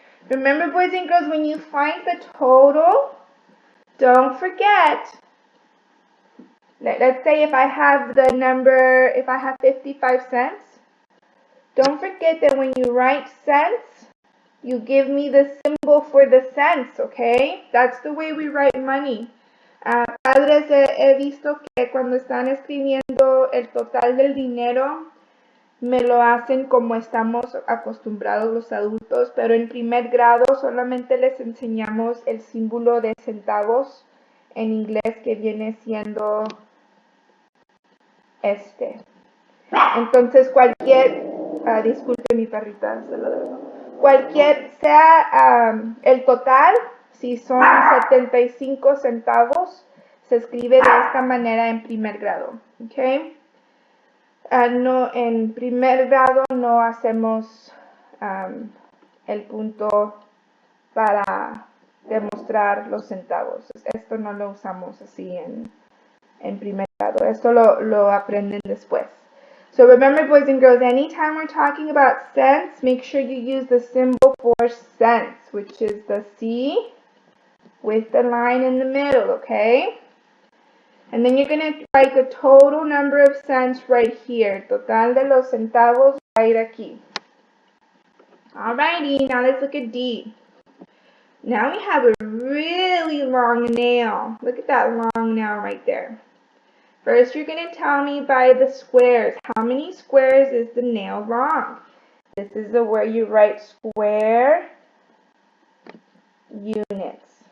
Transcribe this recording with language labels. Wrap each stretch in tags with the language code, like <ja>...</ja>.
<en>Remember, boys and girls, when you find the total, don't forget. Let's say if I have 55 cents, don't forget that when you write cents, you give me the symbol for the cents, okay? That's the way we write money.</en> <es>Padres, he visto que cuando están escribiendo el total del dinero, me lo hacen como estamos acostumbrados los adultos, pero en primer grado solamente les enseñamos el símbolo de centavos en inglés, que viene siendo este. Entonces disculpe mi perrita, se lo debo. Cualquier sea el total, si son 75 centavos, se escribe de esta manera en primer grado, ¿ok? No, en primer grado no hacemos el punto para demostrar los centavos. Esto no lo usamos así en primer grado. Esto lo aprenden después.</es> <en>So remember, boys and girls, anytime we're talking about cents, make sure you use the symbol for cents, which is the C with the line in the middle, okay? And then you're going to write the total number of cents right here.</en> <es>Total de los centavos</es> <en>right</en> <es>aquí.</es> <en>Alrighty, now let's look at D. Now we have a really long nail. Look at that long nail right there. First, you're going to tell me by the squares. How many squares is the nail long? This is where you write square units.</en>